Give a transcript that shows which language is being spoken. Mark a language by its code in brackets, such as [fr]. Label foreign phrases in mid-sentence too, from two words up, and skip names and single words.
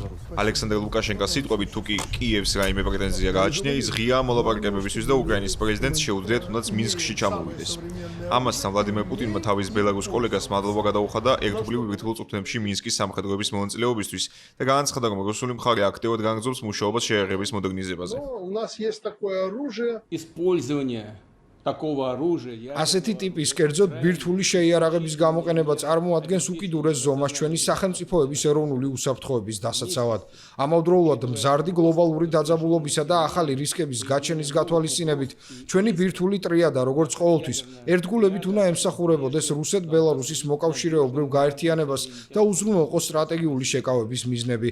[ka] ალექსანდრ ლუკაშენკას სიტყვებით, თუ კი კიევს რაიმე პრეტენზია გააჩნია, ის ღიაა მოლაპარაკებებისთვის და უკრაინის პრეზიდენტს შეუძლიათ თუნდაც მინსკში ჩამოვიდეს. ამასთან ვლადიმერ პუტინმა თავის ბელარუს კოლეგას მადლობა გადაუხადა ერთგული ბირთვულ წვრთნებში მინსკის სამხედროების მონაწილეობისთვის და განაცხადა, რომ რუსული მხარე აქტიურად განაგრძობს მუშაობას შეერების მოდერნიზებაზე. [ru] У нас есть такое оружие. Использование такого оружия. [ka] ასეთი ტიპის კერძოდ ბირთვული შეიარაღების გამოყენება წარმოადგენს უკიდურეს ზომას ჩვენი სახელმწიფოების ეროვნული უსაფრთხოების დასაცავად. ამავდროულად მზარდი გლობალური დაძაბულობისა და ახალი რისკების გაჩენის გათვალისწინებით ჩვენი ბირთვული ტრიადა, როგორც ყოველთვის, ერთგულებით უნდა ემსახურებოდეს რუსეთ-ბელარუსის მოკავშირეობრივ გაერთიანებას და უზრუნველყოს სტრატეგიული შეკავების მიზნები.